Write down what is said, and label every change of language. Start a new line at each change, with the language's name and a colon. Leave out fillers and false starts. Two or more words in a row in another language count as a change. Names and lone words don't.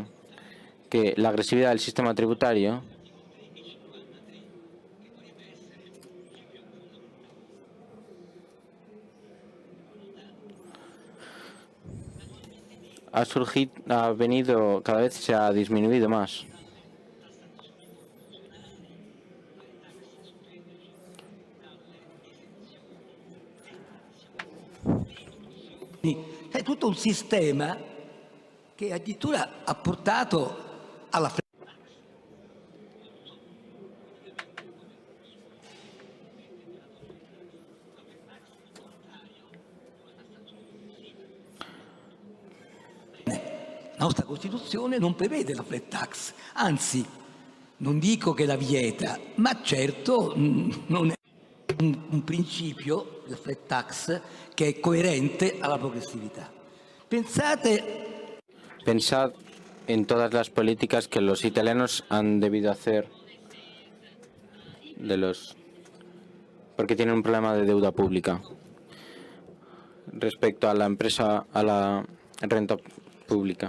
Spanish: Que la agresividad del sistema tributario cada vez se ha disminuido más.
Italian: È tutto un sistema che addirittura ha portato alla La nostra Costituzione non prevede la
English: flat tax,
Italian: anzi, non dico che la vieta, ma certo non è un principio, la
English: flat tax,
Italian: che è coerente alla progressività.
Spanish: Pensad en todas las políticas que los italianos han debido hacer porque tienen un problema de deuda pública respecto a la renta pública.